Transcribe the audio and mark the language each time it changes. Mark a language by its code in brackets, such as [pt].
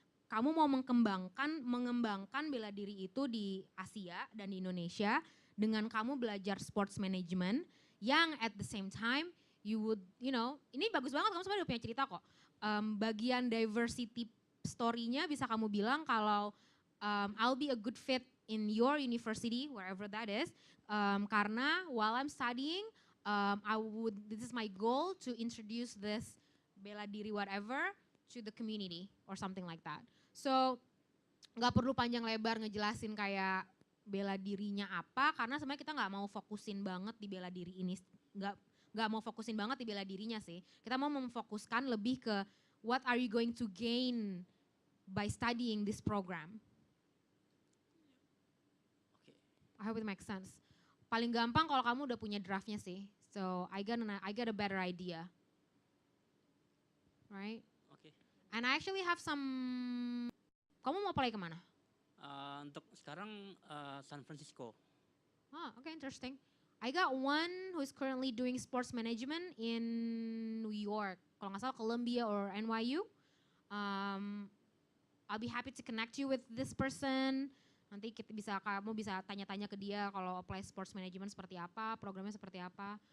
[id] Kamu mau mengembangkan bela diri itu di Asia dan di Indonesia dengan kamu belajar sports management yang [en] at the same time you would, [id] ini bagus banget kamu sebenarnya udah punya cerita kok. Bagian diversity story-nya bisa kamu bilang kalau [en] I'll be a good fit in your university wherever that is, karena while I'm studying this is my goal to introduce this bela diri whatever to the community or something like that. [id] So nggak perlu panjang lebar ngejelasin kayak bela dirinya apa, karena sebenarnya kita nggak mau fokusin banget di bela diri ini, nggak mau fokusin banget di bela dirinya sih. Kita mau memfokuskan lebih ke [en] what are you going to gain by studying this program. Okay. I hope it makes sense. [id] Paling gampang kalau kamu udah punya draftnya sih. [en] So I get a better idea. Right? Okay. And I actually have some. [id] Kamu mau apply kemana? Untuk sekarang San Francisco. [en] Oh, okay, interesting. I got one who is currently doing sports management in New York. [id] Kalau nggak salah Columbia or NYU. [en] I'll be happy to connect you with this person. [id] Nanti kamu bisa tanya-tanya ke dia kalau apply sports management seperti apa, [en] programnya seperti apa.